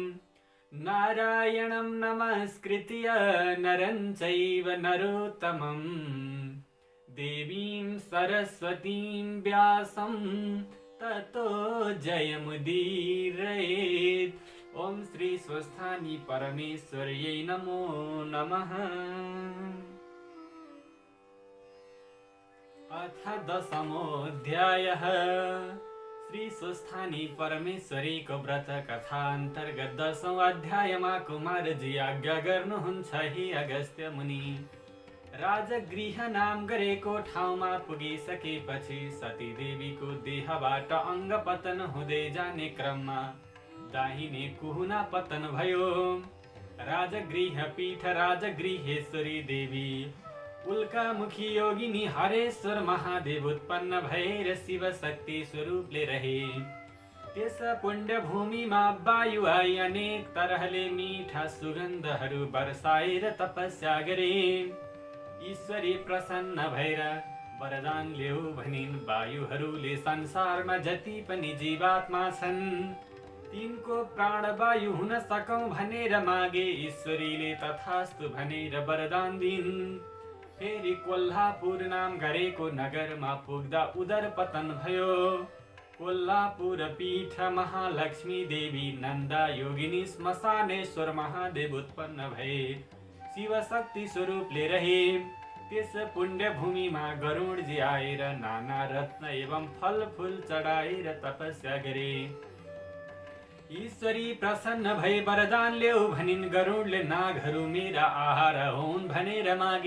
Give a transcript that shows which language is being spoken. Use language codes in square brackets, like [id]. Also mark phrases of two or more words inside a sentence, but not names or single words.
[sa] नारायणं नमस्कृत्य नरं चैव नरोत्तमं देवीं सरस्वतीं व्यासं ततो जयमुदीरयेत्। ॐ श्री स्वस्थानी परमेश्वर्यै नमो नमः। अथ 10मोऽध्यायः। [ne] श्री स्वस्थानी परमेश्वरीको व्रत कथा अन्तर्गत 10औं अध्यायमा कुमारजी आज्ञा गर्नुहुन्छ, हे अगस्त्य मुनि, राजगृह नाम गरेको ठाउँमा पुगिसकेपछि सती देवीको देहबाट अङ्ग पतन हुँदै जाने क्रममा दाहिने कुहुना पतन भयो। राजगृह पीठ राजगृहेश्वरी देवी उल्कामुखी योगिनी हरेश्वर महादेव उत्पन्न भएर शिव शक्ति स्वरूपले रहे। त्यस पुण्य भूमिमा वायु आई अनेक तरहले मीठा सुगन्धहरू वर्षाएर तपस्या गरे। ईश्वरी प्रसन्न भएर वरदान ल्याऊ भनिन्। वायुहरूले संसारमा जति पनि जीवात्मा छन् तिनको प्राणवायु हुन सकौं भनेर मागे। ईश्वरीले तथास्तु भनेर वरदान दिन्। फेरि कोल्हापुर नाम गरेको नगरमा पुग्दा उदर पतन भयो। कोल्हापुर पीठ महालक्ष्मी देवी नन्दा योगिनी श्मशानेश्वर महादेव उत्पन्न भए शिव शक्ति स्वरूपले रहे। त्यस पुण्य भूमिमा गरुडजी आएर नाना रत्न एवं फल फूल चढाएर तपस्या गरे। ईश्वरी प्रसन्न भई वरदान ल्याऊ भनिन्। गरुडले नागहरू मेरा आहार हुन् भनेर मागे।